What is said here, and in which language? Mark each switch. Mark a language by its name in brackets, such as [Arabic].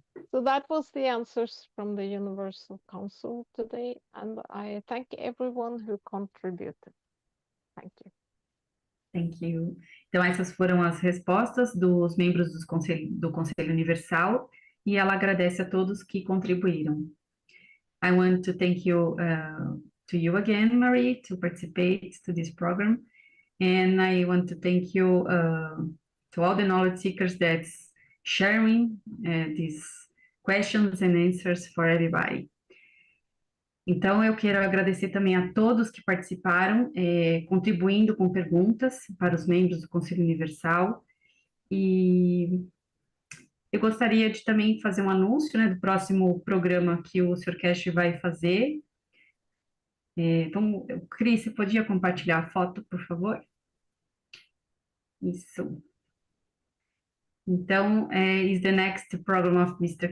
[English] So that was the answers from the Universal Council today, and I thank everyone who contributed. Thank you. Thank you. [Portuguese] Então, essas foram as respostas dos membros do Conselho Universal, e ela agradece a todos que contribuíram. [English] I want to thank you to you again, Marie, to participate to this program, and I want to thank you to all the knowledge seekers that's sharing these questions and answers for everybody. [Portuguese] Então, eu quero agradecer também a todos que participaram, contribuindo com perguntas para os membros do Conselho Universal. E eu gostaria de também fazer um anúncio, né, do próximo programa que o Sr. Keshe vai fazer. Cris, você podia compartilhar a foto, por favor? Isso. [English] Então, is the next program of Mr.